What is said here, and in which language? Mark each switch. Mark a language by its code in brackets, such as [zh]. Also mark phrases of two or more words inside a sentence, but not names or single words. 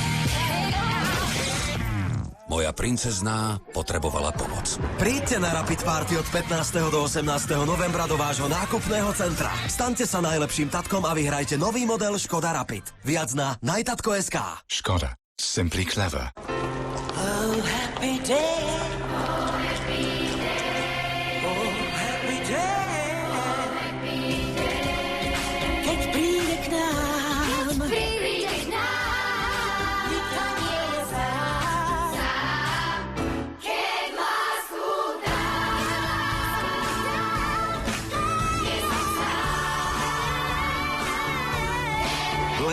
[sk] Moja princezná potrebovala pomoc. Príďte na Rapid Party od 15. do 18. novembra do vášho nákupného centra. Staňte sa najlepším tatkom a vyhrajte nový model Škoda Rapid. Viac na najtatko.sk. Škoda. [en] Simply clever. Oh, happy day. Oh, happy day. [sk] Keď príde k nám. Nikto nie je sám. Keď lásku dám. Nie som sám.